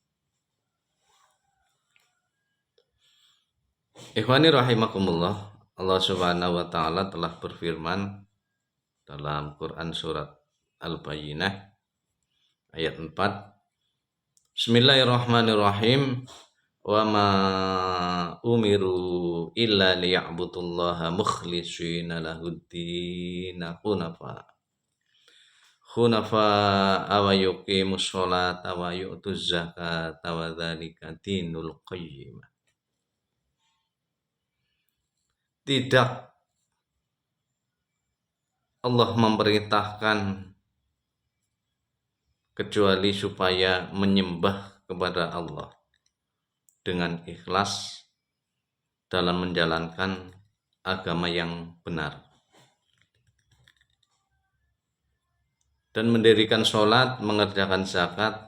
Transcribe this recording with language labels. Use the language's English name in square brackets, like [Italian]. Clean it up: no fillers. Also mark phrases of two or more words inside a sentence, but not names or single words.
[Indonesian] Ikhwani rahimakumullah, Allah [Arabic] سبحانه وتعالى [Indonesian] telah berfirman dalam Quran surat Al-Bayyinah ayat 4. [Arabic] بسم الله الرحمن الرحيم. وما أمروا إلا ليعبدوا الله مخلصين له الدين حنفاء ويقيموا الصلاة ويؤتوا الزكاة وذلك دين القيمة. [Indonesian] Tidak Allah memerintahkan kecuali supaya menyembah kepada Allah dengan ikhlas dalam menjalankan agama yang benar dan mendirikan sholat, mengerjakan zakat.